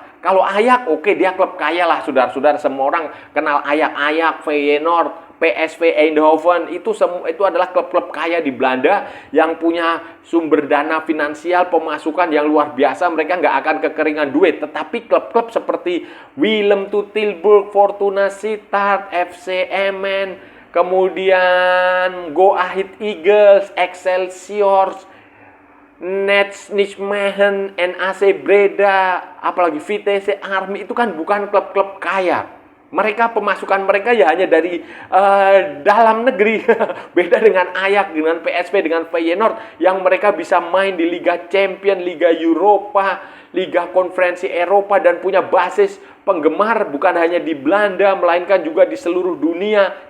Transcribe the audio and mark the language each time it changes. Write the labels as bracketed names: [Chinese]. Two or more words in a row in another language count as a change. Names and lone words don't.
[Indonesian] Kalau Ajax, oke, dia klub kaya lah, saudara-saudara. Semua orang kenal Ajax, Feyenoord, PSV Eindhoven, itu adalah klub-klub kaya di Belanda yang punya sumber dana finansial, pemasukan yang luar biasa. Mereka nggak akan kekeringan duit. Tetapi klub-klub seperti Willem II Tilburg, Fortuna Sittard, FC Emmen, kemudian Go Ahead Eagles, Excelsior, Nijmegen, NAC Breda, apalagi Vitesse Army, itu kan bukan klub-klub kaya. Mereka pemasukan mereka ya hanya dari dalam negeri. Beda dengan Ajax, dengan PSV, dengan Feyenoord yang mereka bisa main di Liga Champions, Liga Eropa, Liga Konferensi Eropa dan punya basis penggemar bukan hanya di Belanda melainkan juga di seluruh dunia.